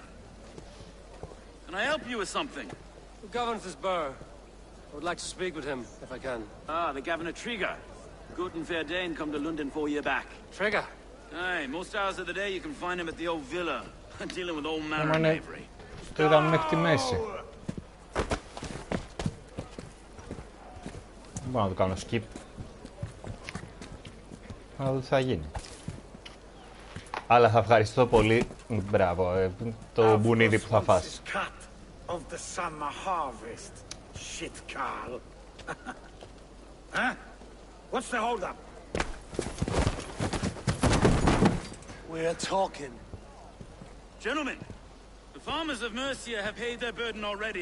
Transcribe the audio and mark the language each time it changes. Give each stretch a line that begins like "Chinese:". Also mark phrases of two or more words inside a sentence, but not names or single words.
English: Can I help you with something? Who governs this burr? I would like to speak with him, if I can. Ah, the Governor Trigger. Good and fair Dane come to London 4 years back. Trigger? Aye, most hours of the day you can find him at the old villa, dealing with all manner of knavery.
Greek: Το είδαμε μέχρι τη μέση. Δεν μπορώ να το κάνω skip. Να δω τι θα γίνει. Αλλά θα ευχαριστώ πολύ. Μπράβο, το μπουνίδι που θα φας.
English: Of the summer harvest, shit, Carl. Huh? What's the hold up? We're talking. Gentlemen, the farmers of Mercia have paid their burden already.